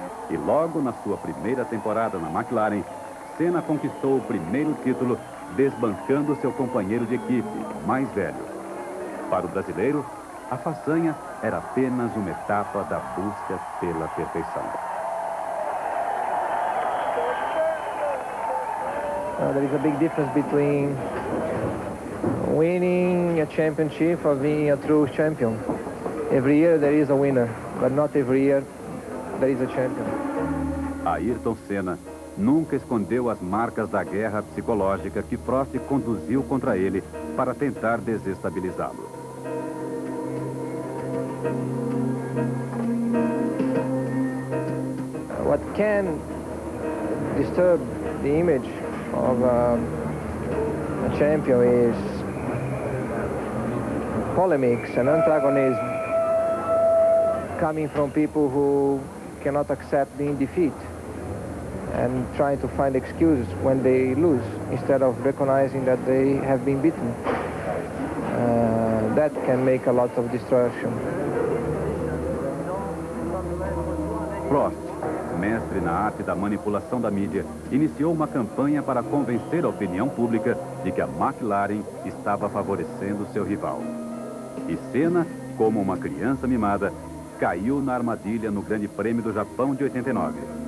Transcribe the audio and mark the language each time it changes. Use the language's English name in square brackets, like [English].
[Portuguese] E logo na sua primeira temporada na McLaren, Senna conquistou o primeiro título, desbancando seu companheiro de equipe, mais velho. Para o brasileiro, a façanha era apenas uma etapa da busca pela perfeição. [English] There is a big difference between winning a championship or being a true champion. Every year there is a winner, but not every year there is a champion. [Portuguese] Ayrton Senna nunca escondeu as marcas da guerra psicológica que Prost conduziu contra ele para tentar desestabilizá-lo. [English] What can disturb the image of a champion is polemics and antagonism coming from people who cannot accept being defeated and trying to find excuses when they lose instead of recognizing that they have been beaten. That can make a lot of distortion. [Portuguese] Prost, mestre na arte da manipulação da mídia, iniciou uma campanha para convencer a opinião pública de que a McLaren estava favorecendo seu rival. E Senna, como uma criança mimada, caiu na armadilha no Grande Prêmio do Japão de 89.